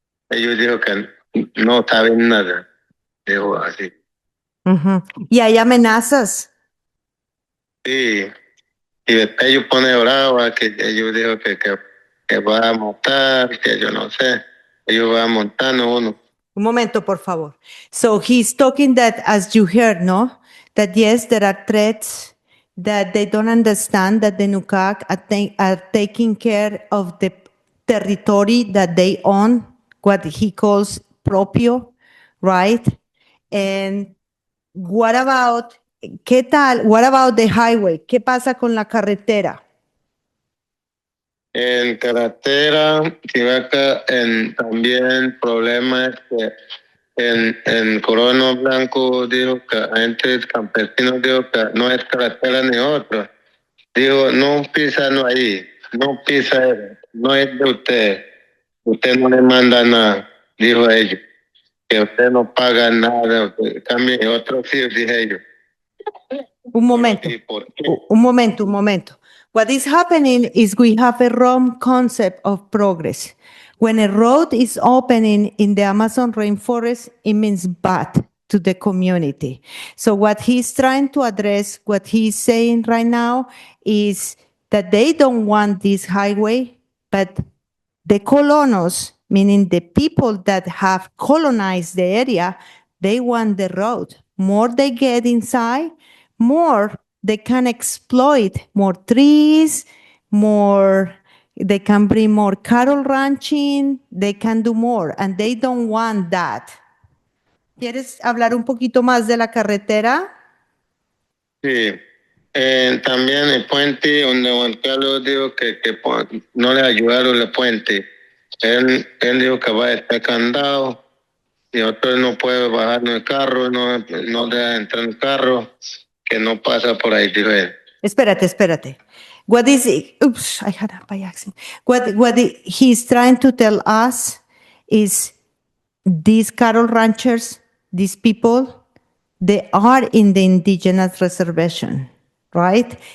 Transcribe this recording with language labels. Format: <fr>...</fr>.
<es>Ellos dijo que no saben nada. Dijo así. ¿Y hay amenazas? Sí. Y después ellos ponen brava, que ellos dijo que va a montar, que yo no sé. Ellos van montando uno. Un momento, por favor.</es> <en>So he's talking that, as you heard, no? That yes, there are threats, that they don't understand that the Nukak are taking care of the territory that they own, what he calls propio, right? And what about, what about the highway?</en> <es>¿Qué pasa con la carretera? En carretera, Tibaca, también problemas que en Corona Blanco dijo que gente campesino dijo que no es carretera ni otra. Dijo, no pisa no ahí, no pisa él, no es de usted no le manda nada, dijo ellos, que usted no paga nada, cambie otro sí, dije ellos. Un momento. ¿Y por qué? Un momento, un momento.</es> <en>What is happening is we have a wrong concept of progress. When a road is opening in the Amazon rainforest, it means bad to the community. So what he's trying to address, what he's saying right now is that they don't want this highway, but the colonos, meaning the people that have colonized the area, they want the road. More they get inside, more they can exploit more trees, more they can bring more cattle ranching, they can do more, and they don't want that.</en> <es>¿Quieres hablar un poquito más de la carretera? Sí. También el puente donde Juan Carlos dijo que no le ayudaron el puente. Él dijo que va a estar candado y otro no puede bajar en el carro, no deja entrar en el carro, que no pasa por ahí, dijo él. Espérate.</es> <en>What is it? Oops, I had that by accident. What he's trying to tell us is these cattle ranchers, these people, they are in the indigenous reservation, right?</en>